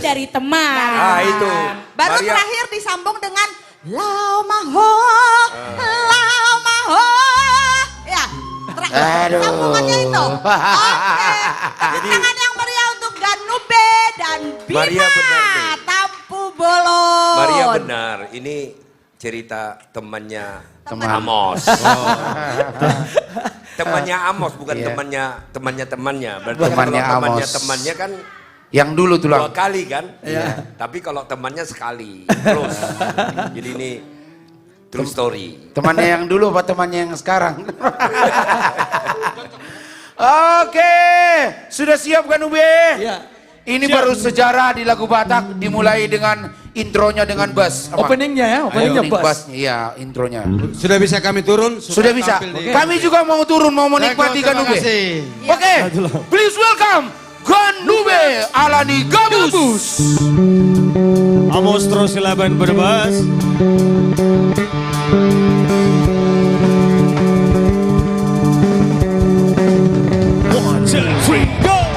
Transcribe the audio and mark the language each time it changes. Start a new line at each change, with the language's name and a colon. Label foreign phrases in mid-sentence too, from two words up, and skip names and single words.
Indonesian: dari teman. Ah itu. Baru Maria. terakhir disambung dengan Lau Maho, Lau Maho. Ya, terakhir Aduh. sambungannya itu. Oke, tepuk tangan yang meriah untuk Ganube dan Bima. Maria benar nih. Tampu Bolon. Maria benar, ini cerita temannya Amos. Temannya Amos bukan Iya. temannya. Berarti Temannya kalau Amos. temannya kan Yang dulu tuh dua lah. kali kan. Tapi kalau temannya sekali terus. Jadi ini
English: true story.
Indonesian: Temannya yang dulu apa temannya yang sekarang? Oke, sudah siap kan Ube? Iya. Ini baru sejarah di lagu Batak dimulai dengan intronya dengan bass. Apa? Openingnya ya, openingnya Opening bass. bassnya, iya intronya. Sudah bisa kami turun? Sudah bisa. tampil di- Kami juga mau turun, mau menikmati Terima Ganube. kasih. Oke,
English: please welcome Ganube Alani Gabus.
Indonesian: Amos terus silakan berbas.
English: One, two, three, go.